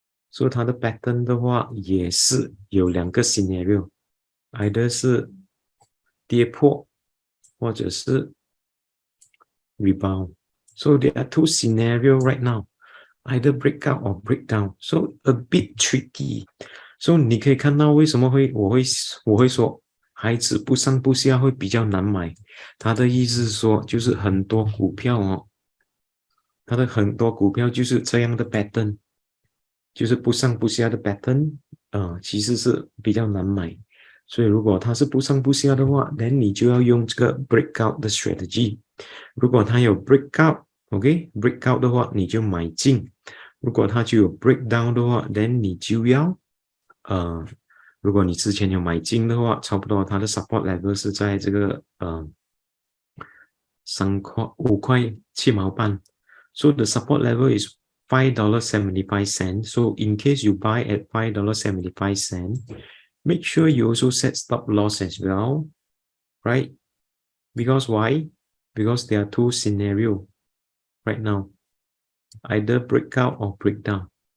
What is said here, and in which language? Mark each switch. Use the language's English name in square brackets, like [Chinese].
[Chinese] 所以它的 pattern 的话也是有两个 scenario，either 是跌破或者是 rebound. [English] So there are two scenarios right now, either breakout or breakdown. So a bit tricky. [Chinese] So 你可以看到为什么我会说孩子不上不下会比较难买。他的意思是说，就是很多股票哦，它的很多股票就是这样的 pattern，就是不上不下的 pattern，其实是比较难买。所以如果它是不上不下的话，那你就要用这个 breakout 的 strategy。如果它有 breakout，OK，breakout 的话你就买进。如果它就有 breakdown 的话，那你就要如果你之前有买进的话，差不多它的 support level 是在这个5块7毛半。 [English] So the support level is $5.75. So in case you buy at $5.75, make sure you also set stop loss as well, right? Because why? Because there are two scenarios right now, either breakout or breakdown.